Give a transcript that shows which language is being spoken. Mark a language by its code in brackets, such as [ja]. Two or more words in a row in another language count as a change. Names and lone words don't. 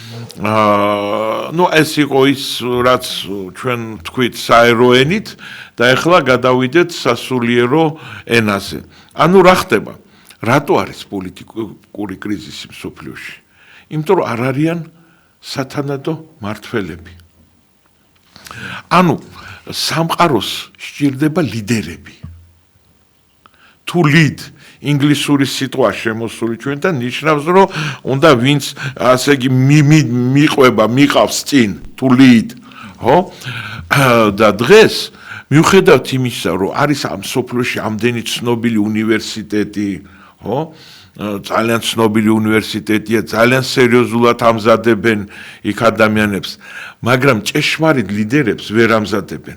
[ka] ეს იყო ის, რაც ჩვენ თქვით საეროენით და ეხლა გადავიდეთ სასულიერო ენაზე. ანუ რა ხდება? რატო არის პოლიტიკური კრიზისი მსოფლიოში? იმიტომ რომ არ არიან სათანადო მმართველები. ანუ სამყაროს სჭირდება ლიდერები. [en] To lead [ka] ინგლისური სიტყვა შემოსული ჩვენთან ნიშნავს რომ უნდა ვინც ასე იგი მიყავს წინ [en] to lead, [ka] ხო? და დღეს მიუხედავად იმისა რომ არის ამ სოფლიოში ამდენი ცნობილი უნივერსიტეტი, ხო? ძალიან ცნობილი უნივერსიტეტია, ძალიან სერიოზულად ამზადებენ იქ ადამიანებს, მაგრამ ჭეშმარიტ ლიდერებს ვერ ამზადებენ.